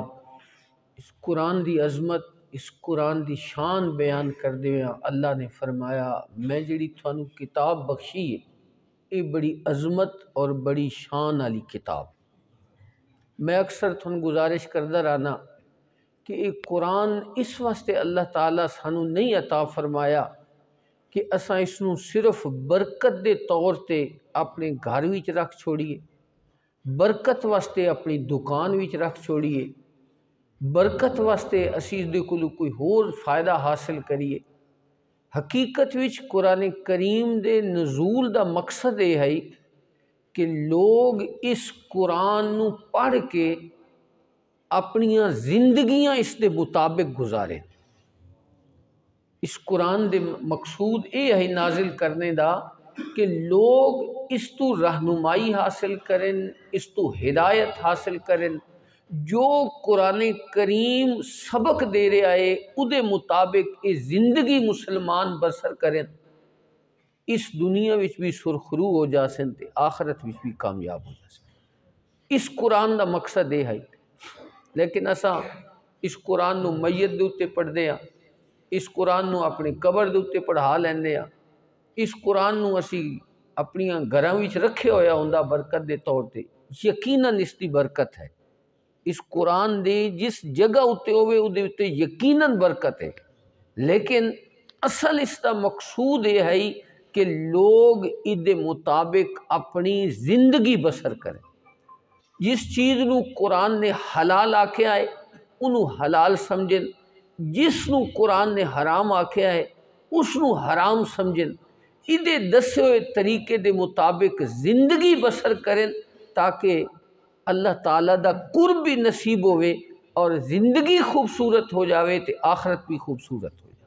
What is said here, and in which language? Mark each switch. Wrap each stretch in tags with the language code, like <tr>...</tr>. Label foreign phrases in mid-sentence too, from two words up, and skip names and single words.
<pa>اس قرآن دی عظمت، اس قرآن دی شان بیان کر دے اللہ نے فرمایا میں جڑی تھانو کتاب بخشی ہے</pa> <ur>یہ بڑی عظمت اور بڑی شان والی کتاب۔</ur> <pa>میں اکثر تھانو گزارش کردہ رہنا کہ یہ قرآن اس واسطے اللہ تعالیٰ سانو نہیں عطا فرمایا کہ اساں اس نو صرف برکت دے طور تے اپنے گھر وچ رکھ چھوڑیے، برکت واسطے اپنی دکان وچ رکھ چھوڑیے، برکت واسطے اسی دے کولو کوئی ہور فائدہ حاصل کریے۔ حقیقت وچ قرآن کریم دے نزول دا مقصد یہ ہے کہ لوگ اس قرآن نو پڑھ کے اپنیاں زندگیاں اس دے مطابق گزاریں۔ اس قرآن دے مقصود یہ ہے نازل کرنے دا کہ لوگ اس تو رہنمائی حاصل کریں، اس تو ہدایت حاصل کریں، جو قرآن کریم سبق دے رہا ہے او دے مطابق یہ زندگی مسلمان بسر کریں، اس دنیا وچ بھی سرخرو ہو جاسن تے آخرت وچ بھی کامیاب ہو جاسن۔ اس قرآن دا مقصد یہ ہے، لیکن اساں اس قرآن نو میت دے اتے پڑھ دے ہاں، اس قرآن نو اپنی قبر دے اتے پڑھا لیندے ہاں، اس قرآن نو اسی اپنیاں گھراں وچ رکھے ہویا ہوندا برکت دے طور تے، یقیناً اس دی برکت ہے۔ اس قرآن دے جس جگہ اتے ہوئے اودے اتے یقیناً برکت ہے، لیکن اصل اس دا مقصود یہ ہے کہ لوگ ادے مطابق اپنی زندگی بسر کریں۔ جس چیز نو قرآن نے حلال آکھیا ہے انہوں حلال سمجھیں، جس نو قرآن نے حرام آکھیا ہے اس نو حرام سمجھیں، ادے دسے ہوئے طریقے دے مطابق زندگی بسر کریں تاکہ اللہ تعالیٰ دا قرب بھی نصیب ہوئے اور زندگی خوبصورت ہو جاوے تے آخرت بھی خوبصورت ہو جاوے۔</pa>